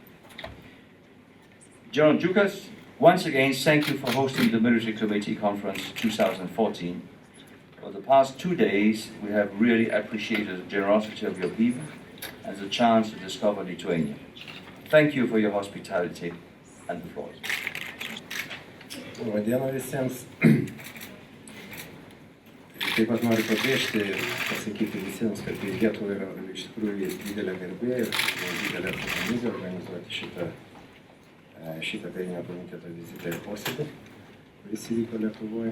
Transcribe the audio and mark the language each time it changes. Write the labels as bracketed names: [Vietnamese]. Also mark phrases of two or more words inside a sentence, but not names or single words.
[English] General Dukas, once again, thank you for hosting the Military Committee Conference 2014. For the past 2 days, we have really appreciated the generosity of your people and the chance to discover Lithuania. Thank you for your hospitality, and the floor. [Lithuanian] Labą dieną visiems. Taip pat noriu pabrėžti ir pasakyti visiems, kad Lietuvai yra iš tikrųjų didelė garbė ir didelė atsakomybė organizuoti šitą karinio komiteto vizitą ir posėdį, kuris įvyko Lietuvoje.